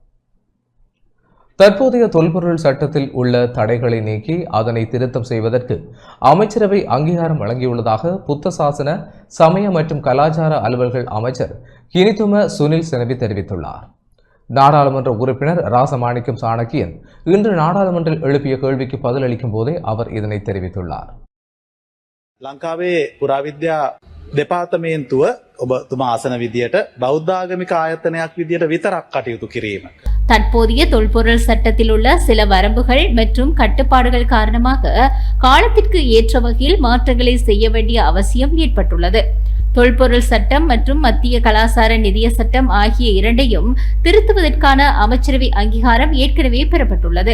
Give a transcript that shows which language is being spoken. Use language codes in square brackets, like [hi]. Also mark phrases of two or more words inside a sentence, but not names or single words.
[ta] தற்போதைய தொல்பொருள் சட்டத்தில் உள்ள தடைகளை நீக்கி அதனை திருத்தம் செய்வதற்கு அமைச்சரவை அங்கீகாரம் வழங்கியுள்ளதாக புத்த சாசன, சமய மற்றும் கலாச்சார அலுவல்கள் அமைச்சர் ஹினிதும சுனில் செனவி தெரிவித்துள்ளார். நாடாளுமன்ற உறுப்பினர் ராசமாணிக்கம் சாணக்கியன் இன்று நாடாளுமன்றில் எழுப்பிய கேள்விக்கு பதிலளிக்கும் போதே அவர் இதனை தெரிவித்துள்ளார். [si] ලංකාවේ පුරාවිද්‍යා දෙපාර්තමේන්තුව ඔබතුමා ආසන විදියට බෞද්ධාගමික ආයතනයක් විදියට විතරක් කටයුතු කිරීම. [ta] தற்போதைய தொல்பொருள் சட்டத்தில் உள்ள சில வரம்புகள் மற்றும் கட்டுப்பாடுகள் காரணமாக காலத்திற்கு ஏற்ற வகையில் மாற்றங்களை செய்ய வேண்டிய அவசியம் ஏற்பட்டுள்ளது. தொல்பொருள் சட்டம் மற்றும் மத்திய கலாசார நிதிய சட்டம் ஆகிய இரண்டையும் திருத்துவதற்கான அமைச்சரவை அங்கீகாரம் ஏற்கனவே பெறப்பட்டுள்ளது.